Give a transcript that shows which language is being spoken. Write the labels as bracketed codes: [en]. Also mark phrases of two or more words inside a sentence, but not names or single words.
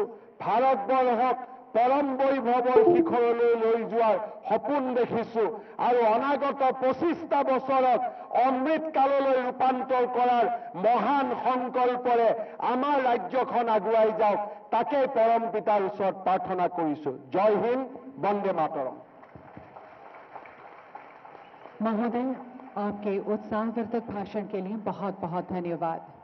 [as] ভাৰতবৰ্ষক পৰম বৈভৱৰ শিখৰলৈ লৈ যোৱাৰ সপোন দেখিছো আৰু অনাগত 25টা বছৰত অমৃত কাললৈ ৰূপান্তৰ কৰাৰ মহান সংকল্পৰে আমাৰ ৰাজ্যখন আগুৱাই যাওক, তাকেই পৰম পিতাৰ ওচৰত প্ৰাৰ্থনা কৰিছো। জয় হিন্দ, বন্দে মাতৰম। [hi] महोदय, आपके उत्साहवर्धक भाषण के लिए बहुत बहुत धन्यवाद।